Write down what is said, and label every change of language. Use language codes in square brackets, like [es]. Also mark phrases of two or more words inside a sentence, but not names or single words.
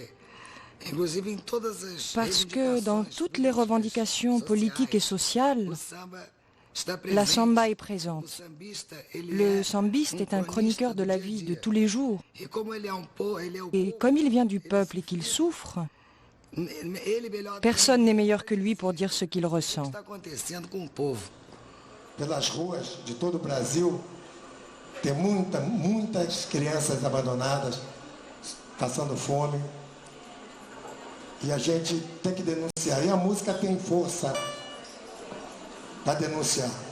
[fr] Parce que dans toutes les revendications politiques et sociales, la samba est présente. Le sambiste est un chroniqueur de la vie de tous les jours. Et comme il vient du peuple et qu'il souffre, personne n'est meilleur que lui pour dire ce qu'il ressent. [pt] Pelas ruas de todo o Brasil, tem muitas crianças abandonadas, passando fome. E a gente tem que denunciar. E a música tem força para denunciar.